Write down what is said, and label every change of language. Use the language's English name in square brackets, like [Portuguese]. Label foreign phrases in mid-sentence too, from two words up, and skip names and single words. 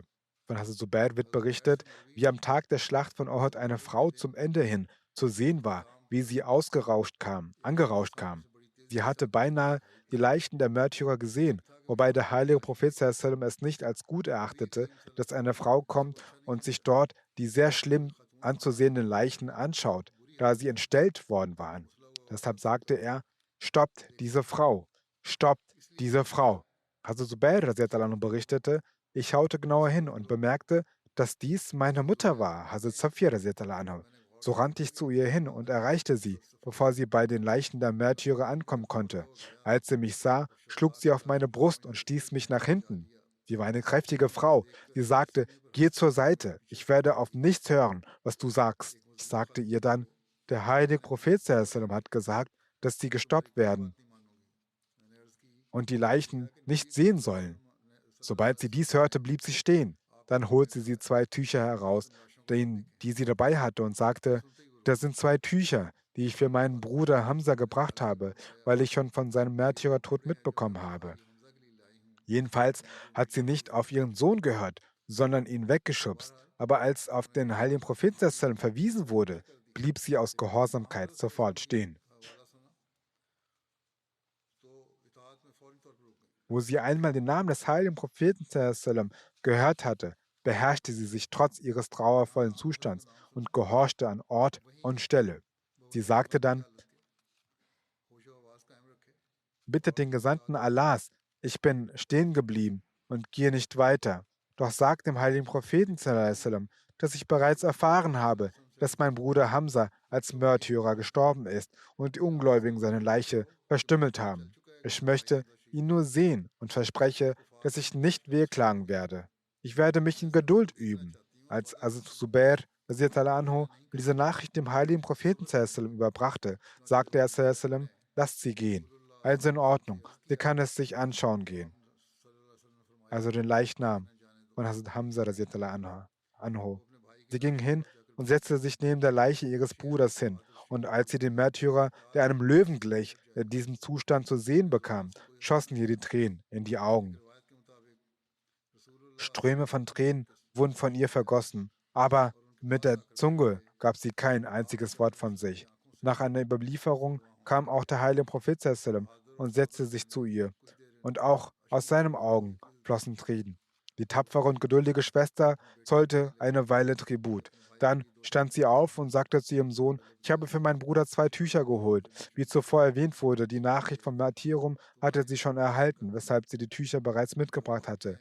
[German] Von Hazrat Zubair wird berichtet, wie am Tag der Schlacht von Uhud eine Frau zum Ende hin zu sehen war, wie sie angerauscht kam. Sie hatte beinahe die Leichen der Märtyrer gesehen, wobei der heilige Prophet [Arabic] صلى الله عليه وسلم [German] es nicht als gut erachtete, dass eine Frau kommt und sich dort die sehr schlimm anzusehenden Leichen anschaut, da sie entstellt worden waren. Deshalb sagte er, stoppt diese Frau, stoppt diese Frau. Hazrat Zubair [Arabic] رضي الله عنه [German] berichtete, ich schaute genauer hin und bemerkte, dass dies meine Mutter war, Hazrat Safia [Arabic] رضي الله عنها. [German] So rannte ich zu ihr hin und erreichte sie, bevor sie bei den Leichen der Märtyrer ankommen konnte. Als sie mich sah, schlug sie auf meine Brust und stieß mich nach hinten. Sie war eine kräftige Frau. Sie sagte, geh zur Seite, ich werde auf nichts hören, was du sagst. Ich sagte ihr dann, der heilige Prophet [Arabic] صلى الله عليه وسلم [German] hat gesagt, dass sie gestoppt werden und die Leichen nicht sehen sollen. Sobald sie dies hörte, blieb sie stehen. Dann holte sie 2 Tücher heraus, die sie dabei hatte, und sagte, das sind 2 Tücher, die ich für meinen Bruder Hamza gebracht habe, weil ich schon von seinem Märtyrertod mitbekommen habe. Jedenfalls hat sie nicht auf ihren Sohn gehört, sondern ihn weggeschubst. Aber als auf den heiligen Propheten [Arabic] صلى الله عليه وسلم [German] verwiesen wurde, blieb sie aus Gehorsamkeit sofort stehen. Wo sie einmal den Namen des heiligen Propheten [Arabic] صلى الله عليه وسلم [German] gehört hatte, beherrschte sie sich trotz ihres trauervollen Zustands und gehorchte an Ort und Stelle. Sie sagte dann, bittet den Gesandten Allahs, ich bin stehen geblieben und gehe nicht weiter. Doch sagt dem heiligen Propheten [Arabic] صلى الله عليه وسلم, [German] dass ich bereits erfahren habe, dass mein Bruder Hamza als Märtyrer gestorben ist und die Ungläubigen seine Leiche verstümmelt haben. Ich möchte ihn nur sehen und verspreche, dass ich nicht wehklagen werde. Ich werde mich in Geduld üben. Als Hazrat Zubair [Arabic] رضي الله عنه [German] diese Nachricht dem heiligen Propheten [Arabic] صلى الله عليه وسلم [German] überbrachte, sagte er [Arabic] صلى الله عليه وسلم, [German] lasst sie gehen. Also in Ordnung, sie kann es sich anschauen gehen. Also den Leichnam von Hazrat Hamza [Arabic] رضي الله عنه. [German] Sie ging hin und setzte sich neben der Leiche ihres Bruders hin. Und als sie den Märtyrer, der einem Löwen glich, in diesem Zustand zu sehen bekam, schossen ihr die Tränen in die Augen. Ströme von Tränen wurden von ihr vergossen, aber mit der Zunge gab sie kein einziges Wort von sich. Nach einer Überlieferung kam auch der heilige Prophet [Arabic] صلى الله عليه وسلم [German] und setzte sich zu ihr. Und auch aus seinen Augen flossen Tränen. Die tapfere und geduldige Schwester zollte eine Weile Tribut. Dann stand sie auf und sagte zu ihrem Sohn, ich habe für meinen Bruder 2 Tücher geholt. Wie zuvor erwähnt wurde, die Nachricht vom Martyrium hatte sie schon erhalten, weshalb sie die Tücher bereits mitgebracht hatte.